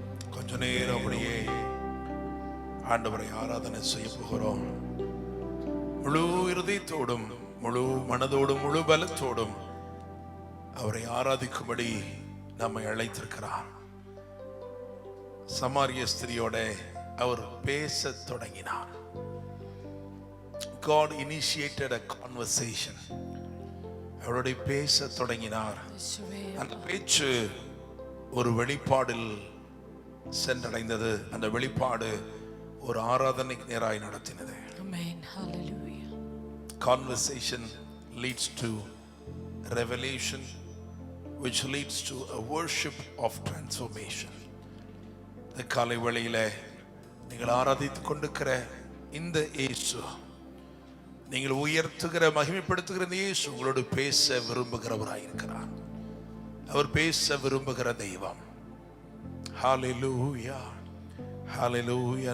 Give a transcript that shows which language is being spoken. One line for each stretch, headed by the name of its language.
Tamil: கொஞ்ச நேரம் அப்படியே ஆண்டவரை ஆராதனை செய்ய போகிறோம். முழு இருதயத்தோடும், முழு மனதோடும், முழு பலத்தோடும் அவரை ஆராதிக்கும்படி நம்மை அழைத்திருக்கிறார். சமாரிய ஸ்திரியோட அவர் பேசத் தொடங்கினார்.
English: God initiated a conversation.
Tamil: அவருடைய பேசத் தொடங்கினார். அந்த பேச்சு ஒரு வெளிப்பாடில் சென்றடைந்தது. அந்த வெளிப்பாடு ஒரு ஆராதனைக்கு நேராய் நடத்தினது.
English: Amen. Hallelujah. Conversation leads to revelation, which leads to a worship of transformation.
Tamil: இந்த காலை வேளையில நீங்கள் ஆராதித்துக் கொண்டிருக்கிற இந்த இயேசு, நீங்கள் உயர்த்துகிற மகிமைப்படுத்துகிற இந்த இயேசு உங்களோடு பேச விரும்புகிறவராயிருக்கிறார். அவர் பேச விரும்புகிற தெய்வம். ஹalleluya, ஹalleluya.